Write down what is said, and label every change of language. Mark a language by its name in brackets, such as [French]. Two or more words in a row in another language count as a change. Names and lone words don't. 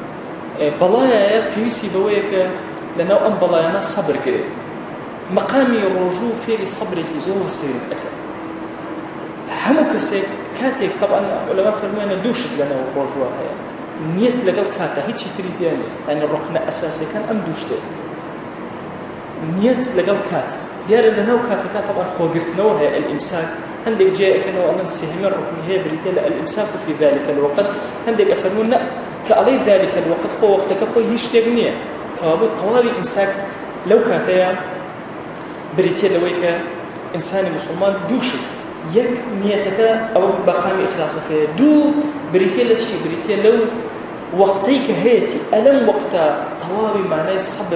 [Central Kurdish] بەڵایە پێویستی بەوەیە کە لەناو ئەم بەڵایانە سەبر کرێت مەقامی ڕۆژوو فێری سەبرێکی زۆر سەیرت ئەکە هەموو کەسێک کاتێک طبعاً لەما فەرموویانە دوو شت لەناو ڕۆژوە هەیە نیەت لەگەڵ کاتە هیچی تری تیانێ یعنی ڕوکنە ئەساسیەکان ئەم دوو شتێ نیەت لەگەڵ کات دیارە لەناو کاتەکە طبعاً خۆگرتنەوە هەیە الئیمساک هەندێک جێیەکەنەوە ئەڵەن سێهەمین ڕوکنی هەیە بریتێ لە [Arabic] الئیمساک في ذلك الوقت [Central Kurdish] هەندێک ئەفەرمون نە کە ئەڵێ [Arabic] ذلك الوقت [Central Kurdish] خۆ وەختەکە خۆی هیچ شتێک نییە کەوابوو تەواوی ئیمساک لەو کاتەیە بریتێ لەوەی کە ئینسانی موسڵمان دووشت یەک نیەتەکە ئەوە بەقامی ئیخلاسەکەیە دوو بریتێ لە چی بریتێ لەو وەقتەی کە هەیەی ئەلەم وەقتە تەواوی مانای سەبر